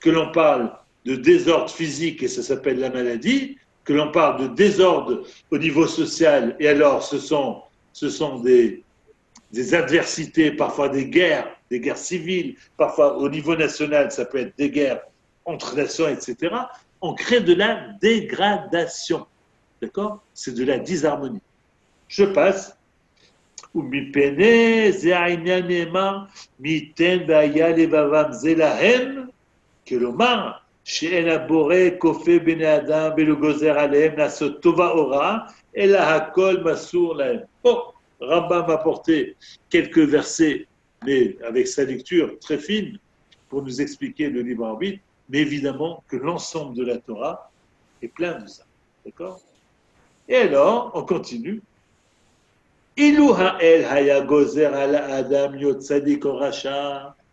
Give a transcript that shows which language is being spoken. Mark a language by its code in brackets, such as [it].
[fr] Que l'on parle de désordre physique et ça s'appelle la maladie, que l'on parle de désordre au niveau social et alors ce sont des adversités, parfois des guerres civiles, parfois au niveau national, ça peut être des guerres entre nations, etc. On crée de la dégradation. D'accord ? C'est de la disharmonie. Je passe. [he] ומפני זה העניין נאמר, מי ייתן והיה לבבם זה להם, כלומר, שאין הבורא כופה בני אדם ולא גוזר עליהם לעשות טובה או רע, אלא הכל מסור להם. [fr] Bon, Rambam a apporté quelques versets, mais avec sa lecture très fine, pour nous expliquer le libre arbitre, mais évidemment que l'ensemble de la Torah est plein de ça. D'accord ? Et alors, on continue. [he] Ilou ha'el haya gozer ala adam yot tzadik o racha.